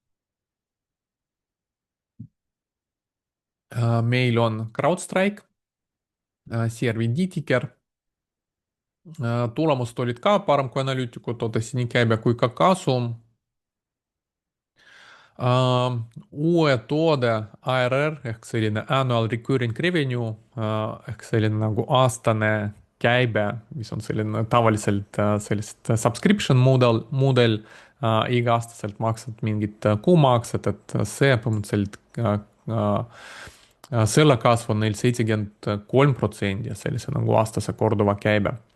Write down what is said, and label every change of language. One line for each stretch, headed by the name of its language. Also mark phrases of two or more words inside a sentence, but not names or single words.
Estonian: Meil on CrowdStrike, CRVD tiker. Tulemused olid ka parem kui analüütikud ootasid, nii käibe kui ka kasum. Uue toode ARR ehk selline
English: annual recurring revenue
Estonian: ehk selline nagu aastane käibe, mis on selline tavaliselt sellist
English: subscription mudel,
Estonian: iga-aastaselt maksad mingit kuumaksed, et see põhimõtteliselt selle kasv on neil 73% ja sellise nagu aastase korduva käibe.